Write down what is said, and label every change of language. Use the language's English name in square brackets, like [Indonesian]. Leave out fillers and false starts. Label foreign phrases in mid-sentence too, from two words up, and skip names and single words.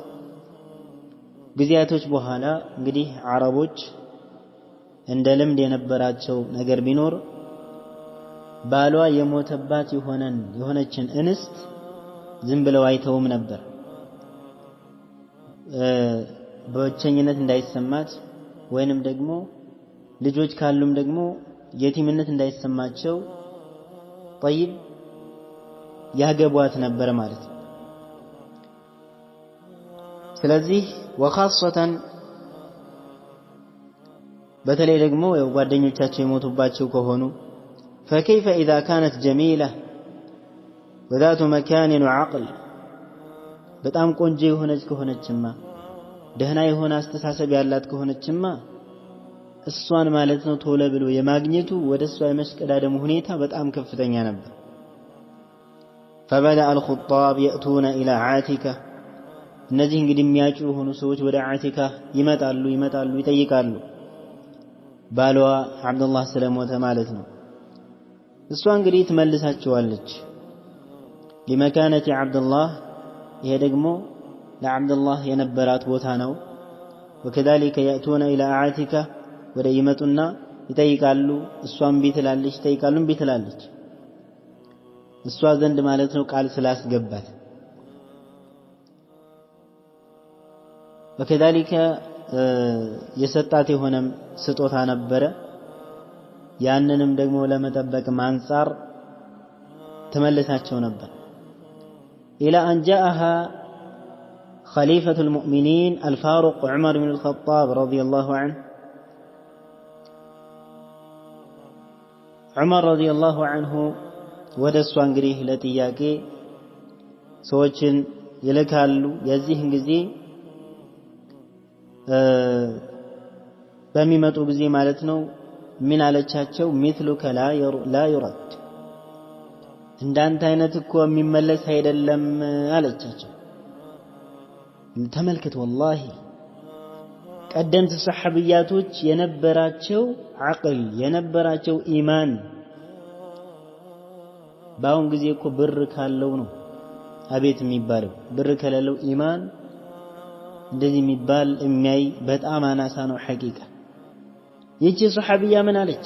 [Amharic] ጊዜያቶች በኋላ እንግዲህ አረቦች እንደ ልምድ የነበራቸው ነገር ቢኖር ባሏ የሞተባት የሆነችን እንስት ዝም ብለው አይተውም ነበር በብቸኝነት እንዳይሰማት ወይንም ደግሞ ልጆች ካሉም ደግሞ የቲምነት እንዳይሰማቸው طيب ያገቧት ነበር ማለት ነው ስለዚህ وخاصة በተለይ ደግሞ ጓደኞቻቸው የሞቱባቸው ከሆኑ [Arabic] فكيف إذا كانت جميلة وذات مكان وعقل [Amharic] በጣም ቆንጆ የሆነች ከሆነችማ ደህና የሆነ አስተሳሰብ ያላት ከሆነችማ እሷን ማለት ነው ቶሎ ብሎ የማግኘቱ ወደሷ የመስቀዳደሙ ሁኔታ በጣም ከፍተኛ ነበር [Arabic] فبدأ الخطاب يأتون إلى عاتكة [Amharic] እነዚህ እንግዲህ የሚያጩ የሆኑ ሰዎች ወደ አቲካ ይመጣሉ ይጠይቃሉ ባሏ አብዱላህ ስለሞተ ማለት ነው እሷ እንግዲህ ትመልሳቸዋለች لمكانة عبد الله ይሄ ደግሞ ለአብዱላህ የነበራት ቦታ ነው [Arabic] وكذلك يأتون إلى عاتكة [Amharic] ወደ ይመጡና ይጠይቃሉ እሷም ቢትላለች ይጠይቃሉም ቢትላለች እሷ ዘንድ ማለት ነው ቃል ስላስገባት [Arabic] وكذلك [Amharic] የሰጣት የሆነም ስጦታ ነበረ ያንንም ደግሞ ለመጠበቅ አንፃር ተመለሳቸው ነበር [Arabic] إلى أن جاءها خليفة المؤمنين الفاروق عمر بن الخطاب رضي الله عنه عمر رضي الله عنه [Amharic] ወደሷ እንግዲህ ለጥያቄ ሰዎችን ይልካሉ የዚህን ጊዜ በሚመጡ ጊዜ ማለት ነው ምን አለቻቸው [Arabic] مثلك لا يرد [Amharic] እንዳንተ አይነት እኮ የሚመለስ አይደለም አለቻቸው። ተመልከት ወላሂ ቀደምት ሰሐቢያቶች የነበራቸው አቅል የነበራቸው ኢማን በአሁን ጊዜ እኮ ብር ካለው ነው አቤት የሚባለው። ብር ከሌለው ኢማን እንደዚህ የሚባል የሚያይ በጣም አናሳ ነው ሐቂቃ። ይቺ ሰሐቢያ ምን አለች?